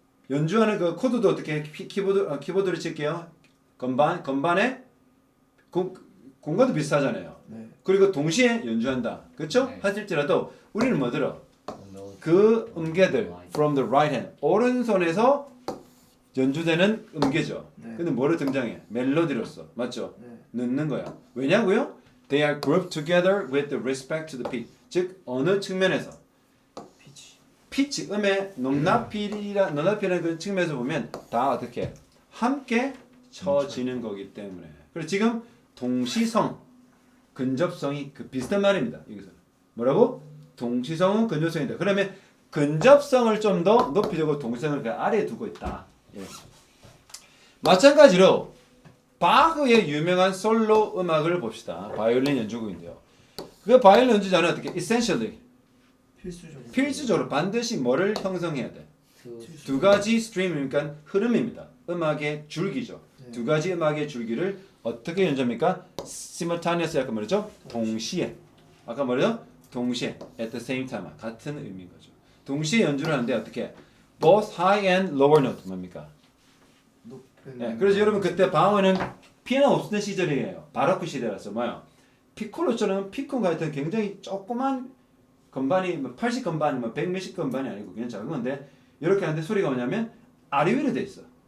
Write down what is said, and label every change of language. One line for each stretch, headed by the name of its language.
Korean: 연주하는 그 코드도 어떻게 키보드를 칠게요. 건반에 공간도 비슷하잖아요. 네. 그리고 동시에 연주한다. 그렇죠? 네. 하실지라도 우리는 뭐 들어? 그 음계들
English: from the right hand
Korean: 오른손에서 연주되는 음계죠. 네. 근데 뭐로 등장해? 멜로디로서 맞죠? 네. 넣는 거야. 왜냐고요?
English: They are grouped together with respect to the pitch.
Korean: 즉 어느 측면에서 피치. 피치 음의 높낮이라는 그 측면에서 보면 다 어떻게 함께 쳐지는 거기 때문에. 그래서 지금 동시성 근접성이 그 비슷한 말입니다. 여기서 뭐라고? 동시성은 근접성이다. 그러면 근접성을 좀 더 높이려고 동시성을 그 아래에 두고 있다. 예. 마찬가지로 바흐의 유명한 솔로 음악을 봅시다. 바이올린 연주곡인데요. 그 바이올린 연주자는 어떻게? essentially 필수적으로 반드시 뭐를 형성해야 돼? 두 가지 스트림 그러니까 흐름입니다. 음악의 줄기죠. 네. 두 가지 음악의 줄기를 어떻게 연주합니까? simultaneously 아까 말했죠? 동시에. 아까 말했죠? 동시에
English: at the same time
Korean: 같은 의미인 거죠. 동시에 연주를 하는데 어떻게?
English: both high and lower note
Korean: 뭡니까? 높은. 네, 그래서 여러분 그때 바흐는 피아노 없었던 시절이에요. 바로크 시대라서 뭐요? 피콜로처럼 피콘 같은 굉장히 조그만 건반이 80 건반, 100 몇십 건반이 아니고 그냥 작은 건데 이렇게 하는데 소리가 뭐냐면 아래 위로 돼 있어.